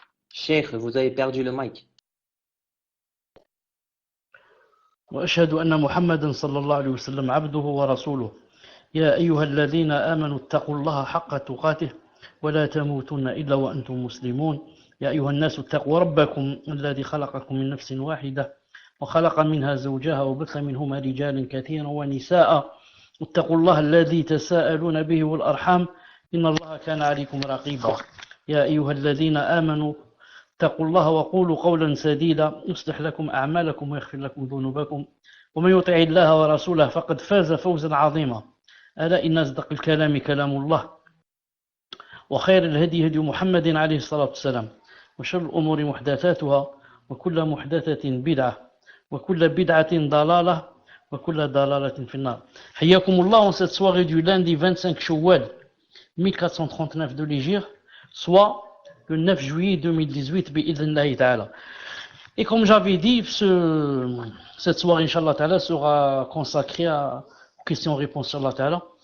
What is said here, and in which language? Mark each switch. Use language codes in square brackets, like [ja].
[fr] Cheikh, vous avez perdu le mic. [ar] وأشهد أن محمدا صلى الله عليه وسلم عبده ورسوله يا أيها الذين آمنوا اتقوا الله حق تقاته ولا تموتن إلا وأنتم مسلمون يا أيها الناس اتقوا ربكم الذي خلقكم من نفس واحدة وخلق منها زوجها وبث منهما رجالا كثيرا ونساء اتقوا الله الذي تساءلون به والأرحام إن الله كان عليكم رقيبا يا أيها الذين آمنوا اتقوا الله وقولوا قولا سديدا يصلح لكم أعمالكم ويغفر لكم ذنوبكم ومن يطع الله ورسوله فقد فاز فوزا عظيما ألا إن أصدق الكلام كلام الله وخير الهدي هدي محمد عليه الصلاة والسلام وشر الأمور محدثاتها وكل محدثة بدعة وكل بدعة ضلالة وكل ضلالة في النار. حياكم الله [fr] en cette soirée du lundi 25 Shawwal 1439 de l'Hégire, soit le 9 juillet 2018 [ar] bi'idhnillahi ta'ala. [fr] Et comme j'avais dit, cette soirée Inch'Allah ta'ala sera consacrée à questions-réponses Inch'Allah ta'ala.